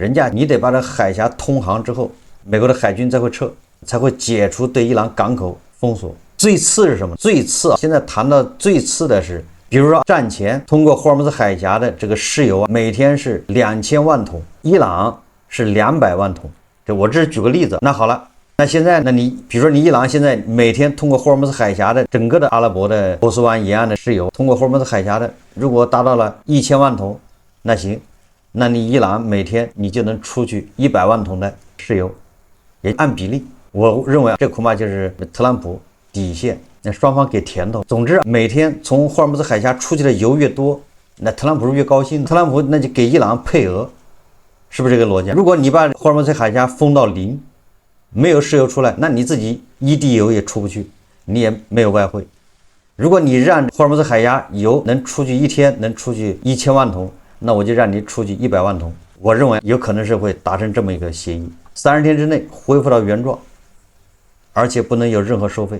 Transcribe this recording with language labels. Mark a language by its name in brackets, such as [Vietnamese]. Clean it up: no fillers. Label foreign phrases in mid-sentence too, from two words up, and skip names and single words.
[Chinese] 人家你得把這海峽通航之後，美國的海軍才會撤，才會解除對伊朗港口封鎖。最次是什麼？最次現在談到最次的是，比如說戰前通過霍爾木茲海峽的這個石油每天是2000萬桶，伊朗是200萬桶。我這是舉個例子。那好了，那現在那你比如說你伊朗現在每天通過霍爾木茲海峽的整個的阿拉伯的波斯灣沿岸的石油，通過霍爾木茲海峽的，如果達到了1000萬桶，那行，那你伊朗每天你就能出去100萬桶的石油，也按比例。我認為這恐怕就是特朗普底線，那雙方給甜頭。總之，每天從霍爾木茲海峽出去的油越多，那特朗普是越高興。特朗普那就給伊朗配額，是不是這個邏輯？如果你把霍爾木茲海峽封到0，沒有石油出來，那你自己一滴油也出不去，你也沒有外匯。如果你讓霍爾木茲海峽油能出去一天能出去1000萬桶，那我就讓你出去100萬桶。我認為有可能是會達成這麼一個協議，30天之內恢復到原狀，而且不能有任何收費。